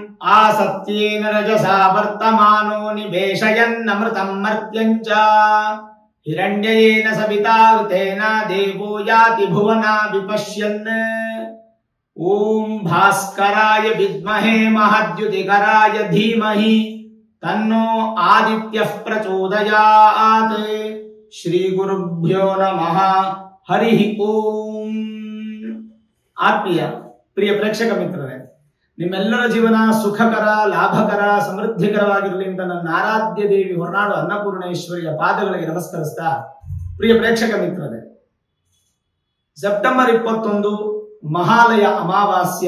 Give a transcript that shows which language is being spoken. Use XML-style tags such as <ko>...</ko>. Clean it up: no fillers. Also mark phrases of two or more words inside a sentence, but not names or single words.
<sa>ಆಸತ್ಯೇನ ರಜಸಾ ವರ್ತಮಾನೋ ನಿವೇಶಯನ್ನಮೃತಂ ಮರ್ತ್ಯಂಚ ಹಿರಣ್ಯೇನ ಸವಿತಾಋತೇನ ದೇವೋ ಯಾತಿ ಭುವನಾ ವಿಪಶ್ಯನ್. ಓಂ ಭಾಸ್ಕರಾಯ ವಿದ್ಮಹೇ ಮಹದ್ಯುತಿಕರಾಯ ಧೀಮಹಿ ತನ್ನೋ ಆದಿತ್ಯಃ ಪ್ರಚೋದಯಾತ್. ಶ್ರೀ ಗುರುಭ್ಯೋ ನಮಃ. ಹರಿ ಓಂ.</sa> <kn>ಆತ್ಮೀಯ ಪ್ರಿಯ ಪ್ರೇಕ್ಷಕ ಮಿತ್ರರೇ, ನಿಮ್ಮೆಲ್ಲರ ಜೀವನ ಸುಖಕರ, ಲಾಭಕರ, ಸಮೃದ್ಧಿಕರವಾಗಿರಲಿ ಅಂತ ನನ್ನ ಆರಾಧ್ಯ ದೇವಿ ಹೊರನಾಡು ಅನ್ನಪೂರ್ಣೇಶ್ವರಿಯ ಪಾದಗಳಿಗೆ ನಮಸ್ಕರಿಸ್ತಾ, ಪ್ರಿಯ ಪ್ರೇಕ್ಷಕ ಮಿತ್ರರೇ, ಸೆಪ್ಟೆಂಬರ್ 21 ಮಹಾಲಯ ಅಮಾವಾಸ್ಯ.</kn>